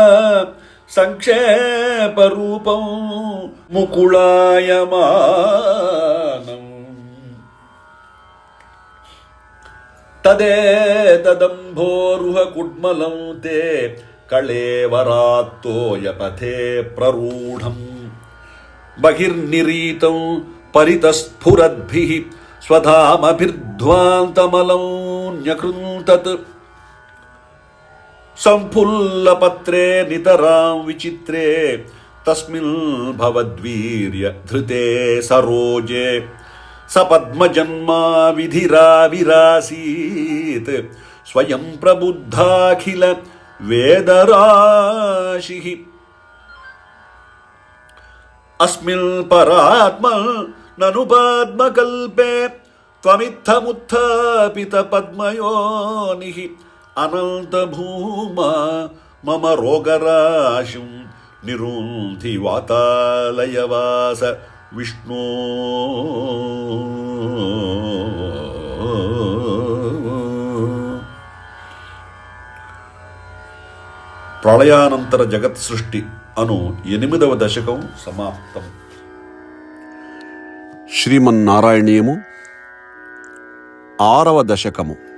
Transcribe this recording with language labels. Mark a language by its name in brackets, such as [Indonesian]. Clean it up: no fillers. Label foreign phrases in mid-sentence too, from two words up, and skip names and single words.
[Sanskrit] సంక్షేపరూపం ముకుళాయమానం తదేతదంభోరుహ కుడ్మలం తే కళేవరాత్తోయపథే ప్రరూఢం బహిర్నిరీతం పరితస్ఫురద్భిః స్వధామభిర్ధ్వాంతమలం న్యకృంతత్ సంఫుల్లపత్రే నితరాం విచిత్రే తస్మిన్ భవద్వీర్య ధృతే సరోజే సపద్మజన్మా విధిరావిరాసీత్ स्वयं प्रबुद्धाखिल वेदराशिः अस्मिन् परात्मन् ननु पद्मकल्पे त्वमित्थमुत्थापित पद्मयोनिः अनन्तभूमा मम रोगराशिं निरुन्धि वातालयवास विष्णो। [Telugu] ప్రళయానంతర జగత్ సృష్టి అను 8వ దశకం సమాప్తం. శ్రీమన్నారాయణీయము 6వ దశకము.